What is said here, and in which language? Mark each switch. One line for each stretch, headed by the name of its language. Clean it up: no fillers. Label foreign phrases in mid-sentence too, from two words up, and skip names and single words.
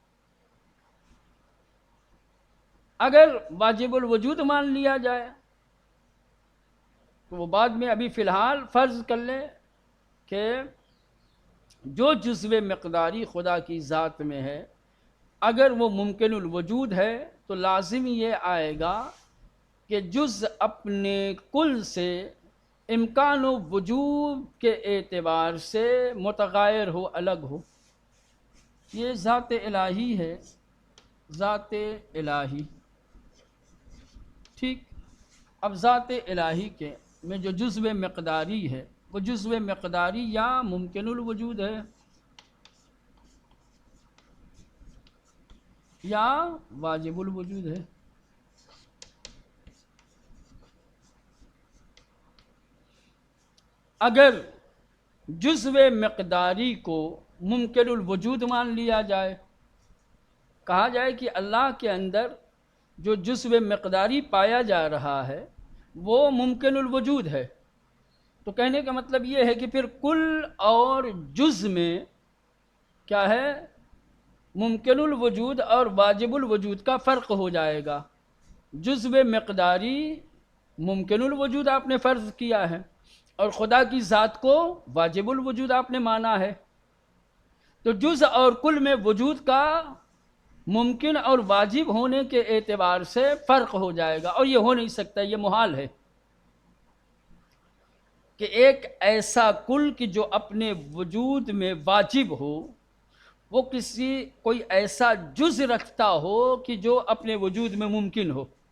Urdu: اگر واجب الوجود مان لیا جائے تو وہ بعد میں ابھی فی الحال فرض کر لیں کہ جو جزو مقداری خدا کی ذات میں ہے اگر وہ ممکن الوجود ہے تو لازم یہ آئے گا کہ جز اپنے کل سے امکان و وجود کے اعتبار سے متغیر ہو، الگ ہو۔ یہ ذات الہی ہے، ذات الہی۔ ٹھیک، اب ذات الہی کے میں جو جزو مقداری ہے وہ جزو مقداری یا ممکن الوجود ہے یا واجب الوجود ہے۔ اگر جزو مقداری کو ممکن الوجود مان لیا جائے، کہا جائے کہ اللہ کے اندر جو جزو مقداری پایا جا رہا ہے وہ ممکن الوجود ہے، تو کہنے کا مطلب یہ ہے کہ پھر کل اور جز میں کیا ہے، ممکن الوجود اور واجب الوجود کا فرق ہو جائے گا۔ جزو مقداری ممکن الوجود آپ نے فرض کیا ہے اور خدا کی ذات کو واجب الوجود آپ نے مانا ہے، تو جز اور کل میں وجود کا ممکن اور واجب ہونے کے اعتبار سے فرق ہو جائے گا، اور یہ ہو نہیں سکتا، یہ محال ہے کہ ایک ایسا کل کی جو اپنے وجود میں واجب ہو وہ کوئی ایسا جز رکھتا ہو کہ جو اپنے وجود میں ممکن ہو۔